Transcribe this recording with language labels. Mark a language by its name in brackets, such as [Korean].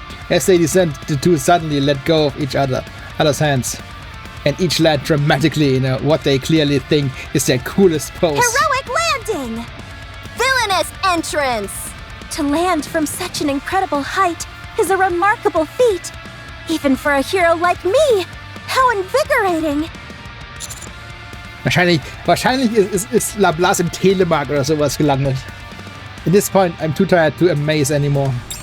[English] As they descend, the two suddenly let go of other's hands, and each land dramatically in what they clearly think is their coolest pose. Heroic landing! Villainous entrance! To land from such an incredible height is a remarkable feat. Even for a hero like me. How invigorating! [German] Wahrscheinlich ist LeBlas im Telemark oder sowas gelandet. [English] At this point, I'm too tired to amaze anymore.